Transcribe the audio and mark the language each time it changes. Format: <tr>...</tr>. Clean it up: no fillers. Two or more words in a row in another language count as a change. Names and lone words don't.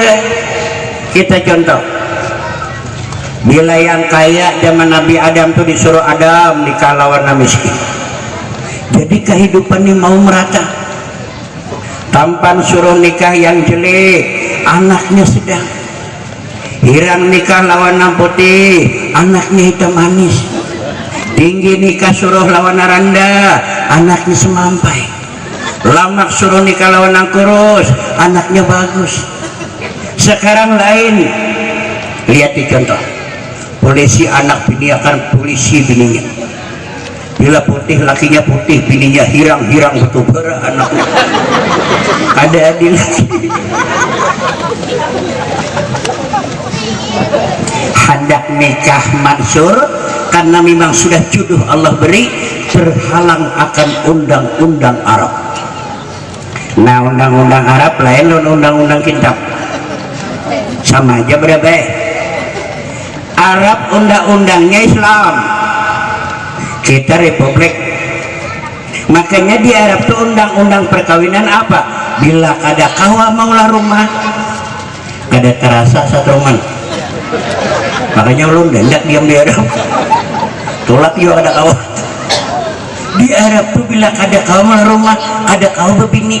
<bjn>Kita contoh, bila yang kaya zaman Nabi Adam tuh disuruh Adam nikah lawan miskin. Jadi kehidupan ini mau merata. Tampan suruh nikah yang jelek, anaknya sedang. Hirang nikah lawan putih, anaknya hitam manis. Tinggi nikah suruh lawan randa, anaknya semampai. Lamak suruh nikah lawan kurus, anaknya bagus. Sekarang lain. Lihat di contoh, polisi anak bini akan polisi bininya. Bila putih lakinya putih, bininya hirang-hirang betul bara anaknya. Ada adil. Hendak nikah Mansur karena memang sudah jodoh Allah beri, terhalang akan undang-undang Arab. Nah, undang-undang Arab lain dan undang-undang kitab, sama aja berapa? Arab undang-undangnya Islam, kita Republik. Makanya di Arab tuh undang-undang perkawinan apa? Bila kada kawa maulah rumah, kada terasa satu rumah. Makanya ulun dendak diam di Arab, tolak juga ada kawa. Di Arab tuh bila kada kawa maulah rumah, ada kawa bebini.</bjn>